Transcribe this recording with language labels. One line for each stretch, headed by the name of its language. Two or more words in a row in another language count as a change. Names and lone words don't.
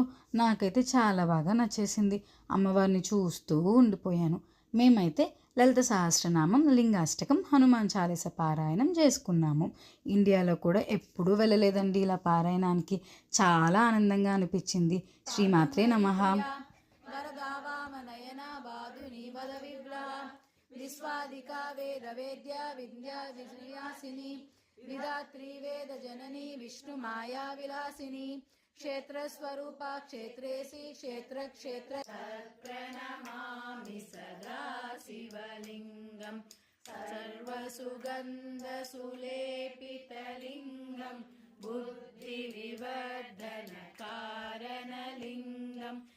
Telugu: నాకైతే చాలా బాగా నచ్చేసింది. అమ్మవారిని చూస్తూ ఉండిపోయాను. మేమైతే లలిత సహస్రనామం, లింగాష్టకం, హనుమాన్ చాలీస పారాయణం చేసుకున్నాము. ఇండియాలో కూడా ఎప్పుడూ వెళ్ళలేదండి ఇలా పారాయణానికి. చాలా ఆనందంగా అనిపించింది.
Sanskrit: శ్రీమాత్రే నమః. विश्वादिका वेद वेद्या विद्या विजयासिनी विधात्री वेद जननी विष्णु माया विलासिनी क्षेत्र स्वरूपा क्षेत्रेसी क्षेत्र क्षेत्र प्रणमामि सदा शिवलिंगं सर्वसुगंध सुलेपितलिंगं बुद्धिविवर्धन कारणलिंगं